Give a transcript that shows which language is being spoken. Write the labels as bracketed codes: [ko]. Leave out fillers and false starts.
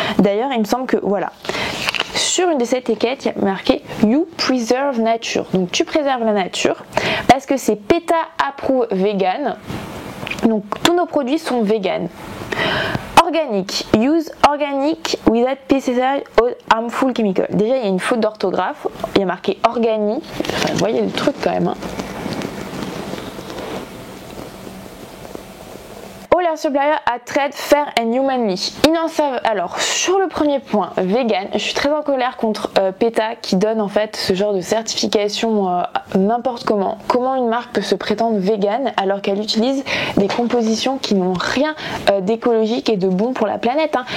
[fr] D'ailleurs il me semble que voilà, sur une de ces étiquettes il y a marqué [en] You Preserve Nature, [fr] donc tu préserves la nature, parce que c'est PETA Approve Vegan, donc tous nos produits sont vegan. [en] Organic, use organic without pesticide or harmful chemical. [fr] Déjà il y a une faute d'orthographe, il y a marqué organic, enfin, vous voyez le truc quand même hein. [en] All our suppliers are treated fair and humanly. [fr] Alors sur le premier point, vegan, je suis très en colère contre PETA qui donne en fait ce genre de certification n'importe comment. Comment une marque peut se prétendre vegan alors qu'elle utilise des compositions qui n'ont rien d'écologique et de bon pour la planète hein.